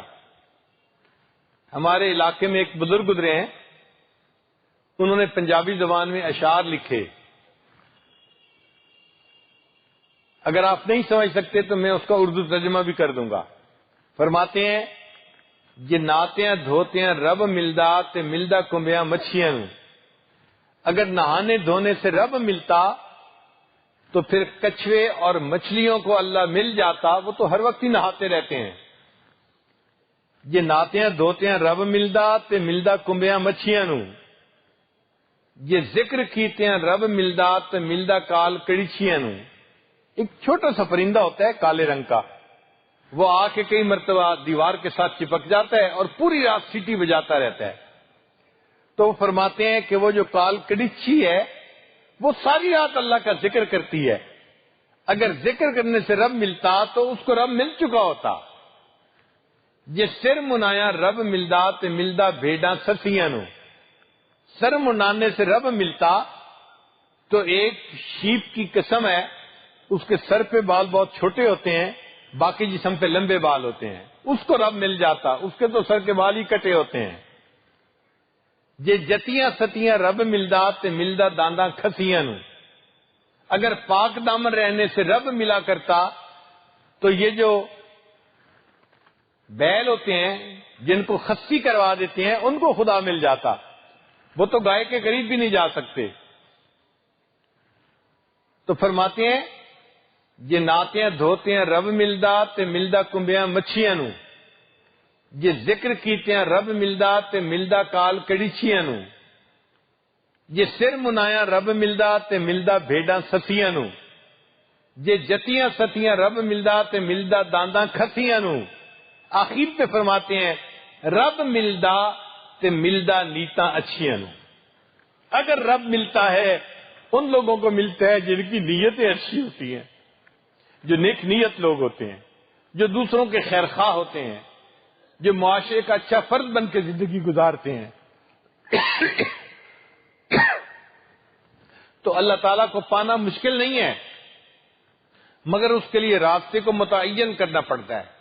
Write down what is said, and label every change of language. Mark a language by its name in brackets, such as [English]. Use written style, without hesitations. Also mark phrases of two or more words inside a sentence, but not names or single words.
[Urdu] ہمارے علاقے میں ایک بزرگ گزرے ہیں، انہوں نے پنجابی زبان میں اشعار لکھے، اگر آپ نہیں سمجھ سکتے تو میں اس کا اردو ترجمہ بھی کر دوں گا۔ فرماتے ہیں [Punjabi] یہ ناتیاں دھوتیاں رب ملدا تے ملدا کنبیاں مچھیاں نوں، [Urdu] اگر نہانے دھونے سے رب ملتا تو پھر کچھوے اور مچھلیوں کو اللہ مل جاتا، وہ تو ہر وقت ہی نہاتے رہتے ہیں۔ [Punjabi] یہ ناتیاں دھوتیاں رب ملدا تے ملدا کنبیاں مچھیاں نوں، یہ ذکر کیتے ہیں رب ملدا تے ملدا کال کڑیچیاں نوں۔ [Urdu] ایک چھوٹا سا پرندہ ہوتا ہے کالے رنگ کا، وہ آ کے کئی مرتبہ دیوار کے ساتھ چپک جاتا ہے اور پوری رات سیٹی بجاتا رہتا ہے۔ تو وہ فرماتے ہیں کہ وہ جو کال کڑیچی ہے وہ ساری رات اللہ کا ذکر کرتی ہے، اگر ذکر کرنے سے رب ملتا تو اس کو رب مل چکا ہوتا۔ [Punjabi] یہ سر منایا رب ملدا تے ملدا بھیڈاں سسیاں نوں، [Urdu] سر منانے سے رب ملتا تو ایک شیپ کی قسم ہے، اس کے سر پہ بال بہت چھوٹے ہوتے ہیں، باقی جسم پہ لمبے بال ہوتے ہیں، اس کو رب مل جاتا، اس کے تو سر کے بال ہی کٹے ہوتے ہیں۔ [Punjabi] یہ جتیاں ستیاں رب ملدا تے ملدا دانداں کھسیاں نوں، [Urdu] اگر پاک دامن رہنے سے رب ملا کرتا تو یہ جو بیل ہوتے ہیں جن کو خصی کروا دیتے ہیں ان کو خدا مل جاتا، وہ تو گائے کے قریب بھی نہیں جا سکتے۔ تو فرماتے ہیں [Punjabi] یہ ناتیاں دھوتے ہیں رب ملدا تے ملدا کنبیاں مچھیاں نوں، یہ ذکر کیتے ہیں رب ملدا تے ملدا کال کڑیچیاں نوں، یہ سر منایا رب ملدا تے ملدا بھیڈاں سسیاں نوں، یہ جتیاں ستیاں رب ملدا تے ملدا دانداں کھسیاں نوں۔ [Urdu] آخر پہ فرماتے ہیں [Punjabi] رب ملدا تے ملدا نیتاں اچھیاں نوں، [Urdu] اگر رب ملتا ہے ان لوگوں کو ملتا ہے جن کی نیتیں اچھی ہوتی ہیں، جو نیک نیت لوگ ہوتے ہیں، جو دوسروں کے خیر خواہ ہوتے ہیں، جو معاشرے کا اچھا فرد بن کے زندگی گزارتے ہیں، تو اللہ تعالیٰ کو پانا مشکل نہیں ہے، مگر اس کے لیے راستے کو متعین کرنا پڑتا ہے۔